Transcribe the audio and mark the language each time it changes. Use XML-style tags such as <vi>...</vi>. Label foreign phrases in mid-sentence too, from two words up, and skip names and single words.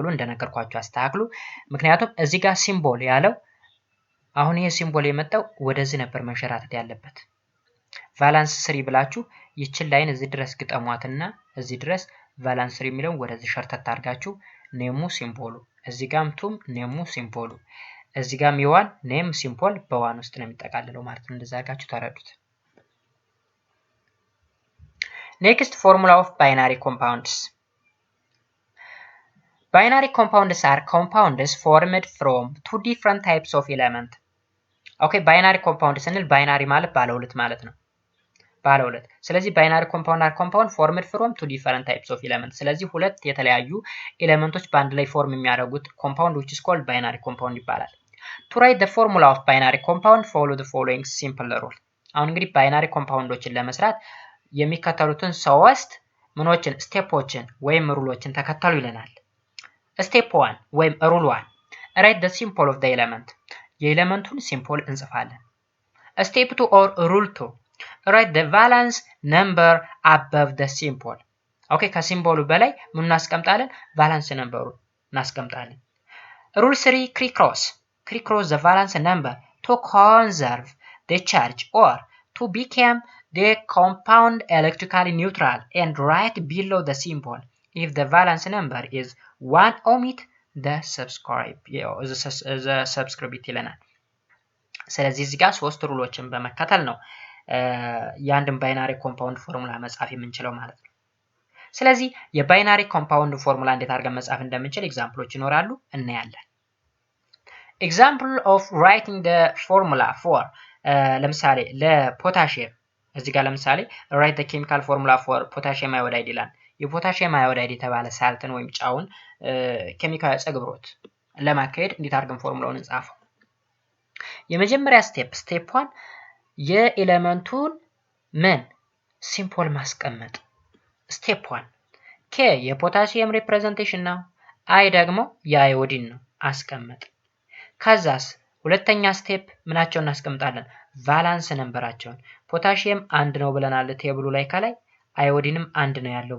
<am>እንደነገርኳችሁ አስተካክሉ ምክንያቱም እዚህ ጋር ሲምቦል ያለው አሁን ይሄ ሲምቦል የመጣው ወደዚህ ነበር መንሸራተት ያለበት ቫላንስ 3 ብላችሁ ይችን ላይን እዚህ ድረስ ግጠሟትና እዚህ ድረስ ቫላንስ 3 የሚለው ወደዚህ ሸርተት አድርጋችሁ</am> <en>name symbol</en> <am>እዚህ ጋርም ቱም</am> <en>name symbol</en> <am>እዚህ ጋርም ይዋን</am> <en>name symbol</en> <am>በዋን ውስጥ ነው የሚጠቃልለው ማለት ነው እንደዛ አድርጋችሁ ተረዱት</am> <en>Next formula of binary compounds. Binary compounds are compounds formed from two different types of element. Okay, binary compound ስንል binary</en> <am>ማለት ባለ ሁለት ማለት ነው። ባለ ሁለት። ስለዚህ</am> <en>binary compound are compound formed from two different types of element.</en> <am>ስለዚህ ሁለት የተለያዩ ኤሌመንቶች በአንድ ላይ ፎርም የሚያደርጉት</am> <en>compound which is called binary compound ይባላል። To write the formula of binary compound follow the following simple rule.</en> <am>አሁን እንግዲህ</am> <en>binary compoundዎችን</en> <am>ለመስራት የሚከተሉትን ሶስት ምኖችን ስቴፖችን ወይም ሩሎችን ተከተሉ ይለናል ስቴፕ 1 ወይም ሩል 1 write</am> <en>the symbol of the element</en> <am>የኤሌመንቱን ሲምቦል እንጽፋለን</am> <en>step 2 or rule 2 write the valence number above the symbol</en> <am>ኦኬ ከሲምቦሉ በላይ ምን እናስቀምጣለን ቫላንስ ነምበሩን እናስቀምጣለን</am> <en>rule 3 criss-cross the valence number to conserve the charge or to become the compound electrically neutral and write below the symbol if the valence number is 1 omit the</en> <am>subscript ይለናል ስለዚህ እዚህ ጋር ሶስት ሩሎችን በመከተል ነው የአንድን</am> <en>binary compound formula</en> <am>መጻፍ የምንችለው ማለት ነው ስለዚህ የባይናሪ ኮምፓውንድ ፎርሙላ እንዴት አድርገን መጻፍ እንደምንችል ኤግዛምፕሎች ይኖራሉ እናያለን</am> <en>example of writing the formula for</en> <am>ለምሳሌ ለፖታሺየም እዚህ ጋር ለምሳሌ</am> <en>write the chemical formula for potassium iodide</en> <am>ይላል</am> <en>potassium iodide</en> <am>የተባለ ሳልትን ወይም ጫውን ኬሚካል ጸግብሮት ለማካሄድ እንዴት አድርገን ፎርሙላውን እንጻፈው የመጀመሪያ ስቴፕ 1 የኤሌመንቱን ምን ሲምቦል ማስቀመጥ ስቴፕ 1 ኬ የፖታሺየም ሪፕሬዘንቴሽን ነው አይ ደግሞ የአዮዲን ነው አስቀመጥ ከዛስ ሁለተኛ ስቴፕ ምናቸውን እናስቀምጣለን</am> <en>valence number</en> <am>ፖታሺየም 1 ነው ብለናል ቴብሉ ላይ ከላይ አዮዲንም 1 ነው ያለው</am>